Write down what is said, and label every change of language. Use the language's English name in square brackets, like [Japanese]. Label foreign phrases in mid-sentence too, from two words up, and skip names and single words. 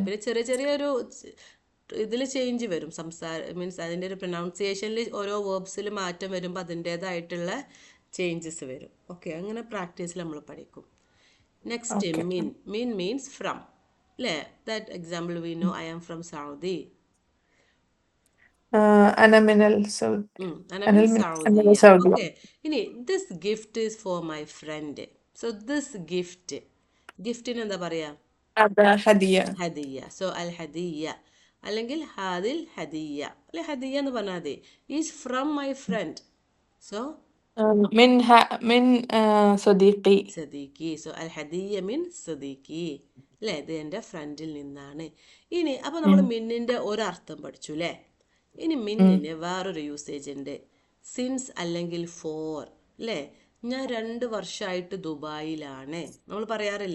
[Malayalam] പിന്നെ ചെറിയ ചെറിയൊരു ഇതിൽ ചേഞ്ച് വരും. മീൻസ് അതിൻ്റെ ഒരു പ്രൊനൗൺസിയേഷനിൽ ഓരോ വേർബ്സിൽ മാറ്റം വരുമ്പോൾ അതിൻ്റെതായിട്ടുള്ള ചേഞ്ചസ് വരും. ഓക്കെ, അങ്ങനെ പ്രാക്ടീസിൽ നമ്മൾ പഠിക്കും. നെക്സ്റ്റ് ഓക്കെ. [English] Min. Min means from അല്ലേ. That example we know, I am from Saudi. [Arabic] أنا من السعود أنا أنا من من سعودية. السعودية. [English] Okay. ഇനി this gift is for my friend. So this gift. [Malayalam] ഗിഫ്റ്റിന് എന്താ പറയാ? [Arabic] هذا هدية. ഹദിയ. [Malayalam] സോ [Arabic] الهدية [Malayalam] അല്ലെങ്കിൽ [Arabic] هذه الهدية [Malayalam] അല്ലെ, ഹദിയ എന്ന് പറഞ്ഞാൽ മതി. [English] Is from my friend. So [Arabic] من صديقي. സദീഖി. [Malayalam] സോ [Arabic] الهدية من صديقي [Malayalam] അല്ലേ, ഇത് എൻ്റെ ഫ്രണ്ടിൽ നിന്നാണ്. ഇനി അപ്പോൾ നമ്മൾ മിന്നിൻ്റെ ഒരർത്ഥം പഠിച്ചു അല്ലേ. ഇനി മിന്നിന് വേറൊരു യൂസേജ് ഉണ്ട്. സിൻസ് അല്ലെങ്കിൽ ഫോർ അല്ലേ. ഞാൻ 2 വർഷമായിട്ട് ദുബായിലാണ്, നമ്മൾ പറയാറില്ലേ.